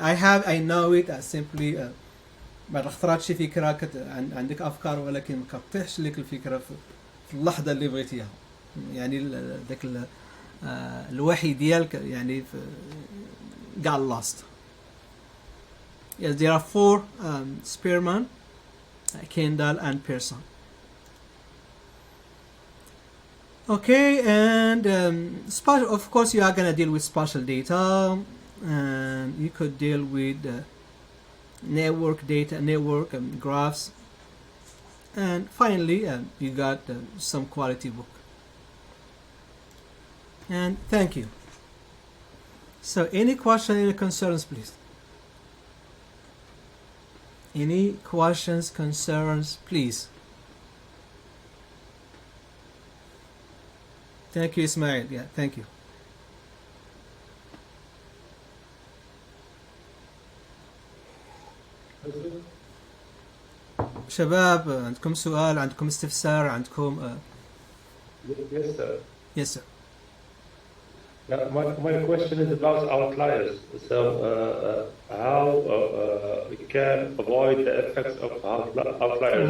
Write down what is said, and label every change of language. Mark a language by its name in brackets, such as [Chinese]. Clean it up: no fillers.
[English] I know it simply [Arabic] ما اخترعتش فكرة عندك أفكار ولكن ما كتطيحش لك الفكرة في اللحظة اللي بغيتيها. يعني ذاك الوحي ديالك يعني [English] got lost. Yes, there are 4 Spearman, Kendall, and Pearson. Okay, and of course you are going to deal with spatial data, and you could deal with network data, network graphs, and finally you got some quality book. And thank you. So any question, any concerns, please? Any questions, concerns, please? Thank you, Ismail. Yeah, thank you. [Arabic] شباب عندكم سؤال، عندكم استفسار، عندكم [English] Yes, sir. Yes, sir. My question is about outliers. So, how we can avoid the effects of outliers?